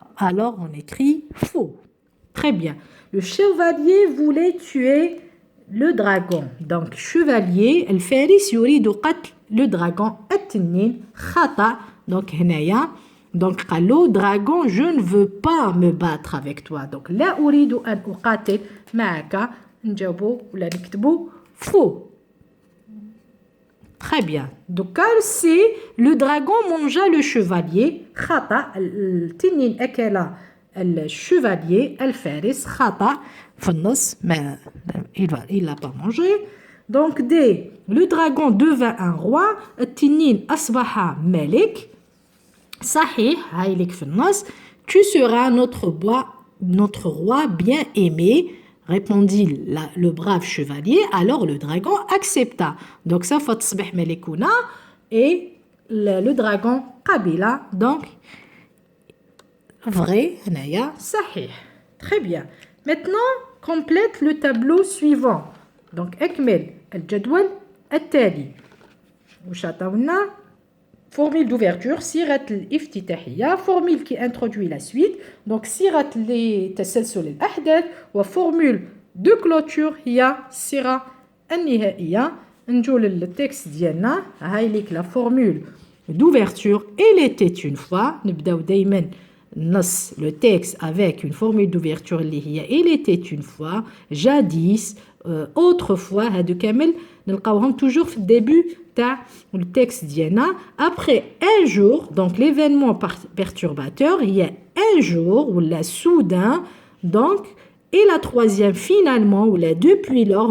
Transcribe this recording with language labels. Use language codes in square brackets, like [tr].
[fr] alors on écrit faux. Très bien. Le chevalier voulait tuer le dragon. donc chevalier [ar] الفارس يريد قتل [fr] le dragon [ar] التنين خطأ. [fr] Donc هنايا donc [ar] قال له [fr] dragon je ne veux pas me battre avec toi. [ar] Donc لا أريد أن أقاتل معك. نجاوبو ولا نكتبو [fr] faux. Très bien. Donc c'est le dragon mangea le chevalier. [ar] خطأ. التنين أكل الشevalier الفارس. خطأ في النص ما il l'a pas mangé. [fr] Donc D, le dragon devint un roi. [ar] التنين أصبح ملك. صحيح هاي لك في النص. [fr] Tu seras notre roi bien aimé, répondit le brave chevalier. Alors le dragon accepta. Donc ça faut [ar] تصبح ملكونا [fr] et le dragon قبل. Donc vrai هنايا صحيح. Très bien. Maintenant complète le tableau suivant. [ar] Donc اكمل الجدول التالي. وش عطاونا [fr] formule d'ouverture [ar] صيغة الافتتاحية. [fr] formule qui introduit la suite. [ar] donc صيغة لتسلسل الأحداث. و [fr] formule de clôture [ar] هي الصيغة النهائية. نجول للتكست ديالنا. هاي ليك [fr] la formule d'ouverture. il était une fois. نبداو دايما النص le texte avec une formule d'ouverture اللي هي il était une fois, jadis, autrefois. [ar] هادو كامل نلقاوهم toujours في الدébut تاع التكست ديالنا. [fr] après un jour, donc l'événement perturbateur il y a un jour ou la soudain. donc et la troisième finalement ou la depuis lors.